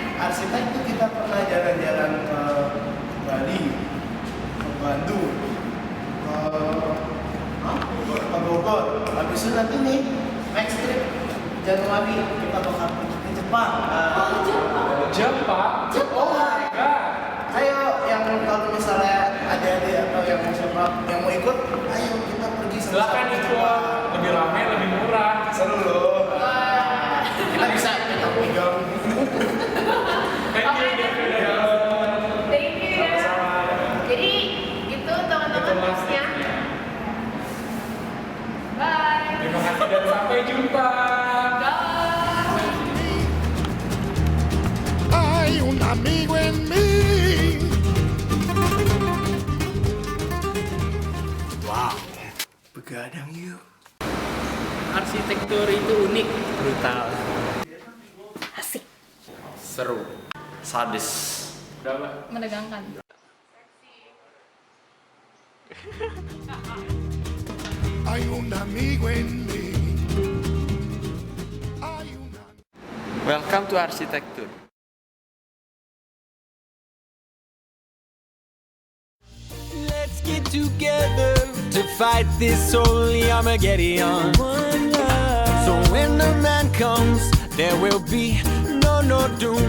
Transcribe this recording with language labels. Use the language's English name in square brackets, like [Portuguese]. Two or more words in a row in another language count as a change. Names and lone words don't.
[Indonesian] Arsitek itu kita pernah jalan-jalan ke Bali, ke Bandung, ke Bogor. Habis itu nanti nih [English] next trip [Indonesian] Januari kita bakal pergi ke Jepang. Jepang? [English] Oh my god. [Indonesian] Ayo yang kalau misalnya adik-adik atau yang mau siapa yang mau ikut, ayo kita pergi sama-sama Silakan ke ikut. Jepang. Lebih ramai, lebih murah. Seru loh. Kita bisa pegang. [English] Thank you. Thank you ya. [Indonesian] Jadi gitu teman-teman tipsnya. Bye. Terima kasih dan sampai jumpa. [Spanish] Hay un amigo en mí. [Indonesian] Wow, begadang yuk. Arsitektur itu unik, brutal. Asik. Seru. Sadis. Menegangkan. [Spanish] Hay un amigo en mí. [English] Welcome to arsitektur. Let's get together to fight this holy Armageddon. So when the man comes, there will be no doom.